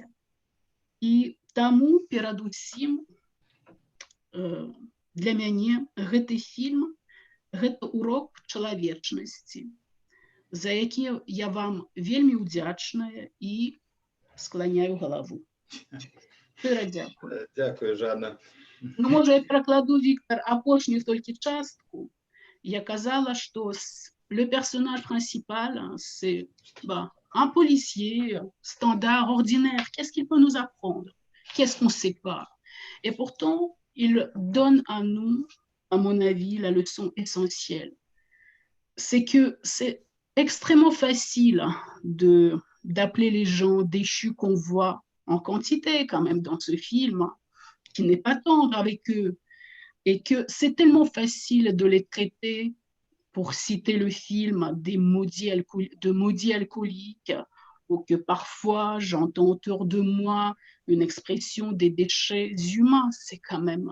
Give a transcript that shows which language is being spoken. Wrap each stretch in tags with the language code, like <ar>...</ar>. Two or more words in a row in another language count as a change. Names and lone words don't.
<be>І таму перадусім для мяне гэты фільм гэта урок чалавечнасці, за які я вам вельмі ўдзячная і скланяю галаву. Шчыра дзякую. Дзякую, Жанна. Ну, можа, я перакладу, Віктор, апошнюю толькі частку. Я казала, што</be> <fr>le personnage principal, c'est un policier standard, ordinaire. Qu'est-ce qu'il peut nous apprendre? Qu'est-ce qu'on ne sait pas? Et pourtant, il donne à nous, à mon avis, la leçon essentielle. C'est que c'est extrêmement facile d'appeler les gens déchus qu'on voit en quantité quand même dans ce film, qui n'est pas tendre avec eux, et que c'est tellement facile de les traiter, pour citer le film, de maudits alcooliques, ou que parfois j'entends autour de moi une expression des déchets humains, c'est quand même.</fr>